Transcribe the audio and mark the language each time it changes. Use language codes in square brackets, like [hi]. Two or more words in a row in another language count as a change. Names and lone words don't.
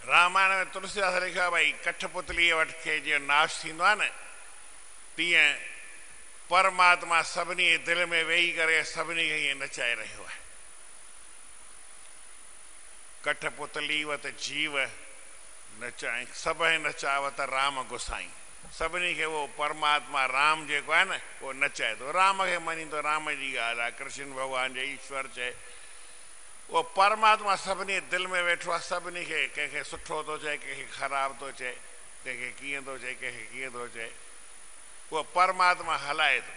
[sd] रामायण में तुलसीदास लिखियो आहे भई कठपुतलीअ वटि खे जीअं नाश थींदो आहे न, तीअं परमात्मा सभिनी दिलि में वेही करे सभिनी खे ईअं नचाए रहियो आहे। [awa] कठपुतली वत जीव नचाई सभई नचावत राम गुसाई। [sd] सभिनी खे उहो परमात्मा राम जेको आहे न उहो नचाए थो, राम खे मञींदो, राम जी ॻाल्हि आहे, कृष्ण भॻवान जे ईश्वर चए, उहो परमात्मा सभिनी दिलि में वेठो आहे। सभिनी खे कंहिंखे सुठो थो चए, कंहिंखे ख़राबु थो चए, कंहिंखे कीअं थो चए, कंहिंखे कीअं थो चए, उहो परमात्मा हलाए थो।